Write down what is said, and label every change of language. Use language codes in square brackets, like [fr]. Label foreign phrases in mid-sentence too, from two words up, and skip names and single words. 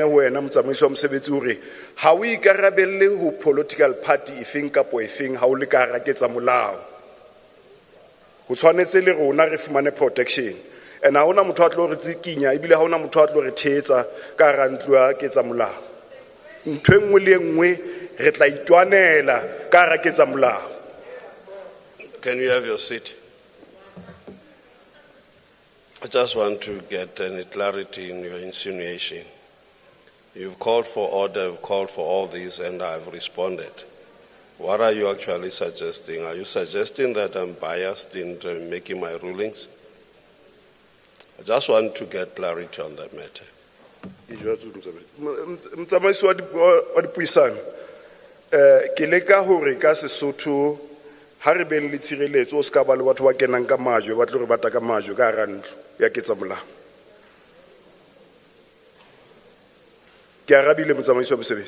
[st] ho wena motsamaiso wa mosebetsi hore ha o ikarabelle ho political party efeng kapo efeng ha o le ka ra ketsa molao o tshwanetse le rona re fumane [en] protection and [st] ha ona motho a tlo re tsikinya ebile ha ona motho a tlo re thetsa ka ra ntlo ya ketsa molao ntwe nngwe le nngwe re tla itwanela ka ra ketsa molao. [en] Can you have your seat? I just want to get any clarity in your insinuation. You've called for order, you've called for all these, and I've responded. What are you actually suggesting? Are you suggesting that I'm biased in making my rulings? I just want to get clarity on that matter. [st] Motsamaiso wa dipuisano ke leka hore ka Sesotho ha re beng le tshireletso o ska ba le batho ba kenang ka majwe ba tlo re bata ka majwe ka ra ntlo ya ketsa molao. Ke arabile motsamaiso wa mosebetsi.